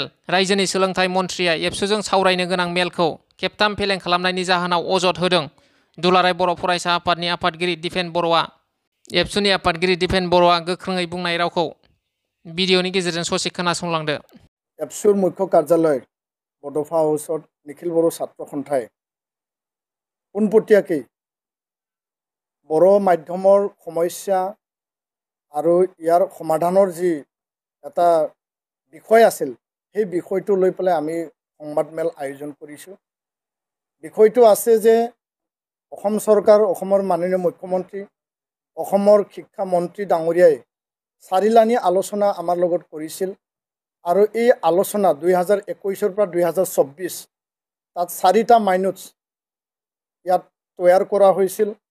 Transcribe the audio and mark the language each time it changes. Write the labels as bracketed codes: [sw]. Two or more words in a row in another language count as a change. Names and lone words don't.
[brx] रायजोनि सोलोंथाइ मन्थ्रिया एबसुजों सावरायनो गोनां मेलखौ खेबथाम फेलें खालामनायनि जाहोनाव अजद होदों। दुलाराय बर' फरायसा आफादनि आफादगिरि दिपेन बर'आ एबसुनि आफादगिरि दिपेन बर'आ गोख्रोङै बुंनाय रावखौ भिडिअनि गेजेरजों ससे खोनासंलांदो। [as] एबसुर मुख्य कार्यालय बड'फा हाउसत निखिल बर' ছাত্ৰ সন্থাই পোনপটীয়াকৈ बर' মাধ্যমৰ সমস্যা আৰু ইয়াৰ সমাধানৰ যি এটা বিষয় আছিল সেই বিষয়টো লৈ পেলাই আমি সংবাদ মেল আয়োজন কৰিছোঁ। বিষয়টো আছে যে অসম চৰকাৰ, অসমৰ মাননীয় মুখ্যমন্ত্ৰী, অসমৰ শিক্ষা মন্ত্ৰী ডাঙৰীয়াই চাৰিলানি আলোচনা আমাৰ লগত কৰিছিল আৰু এই আলোচনা 2021 পৰা 2024 তাত 4টা মাইনুটছ ইয়াত তৈয়াৰ কৰা হৈছিল।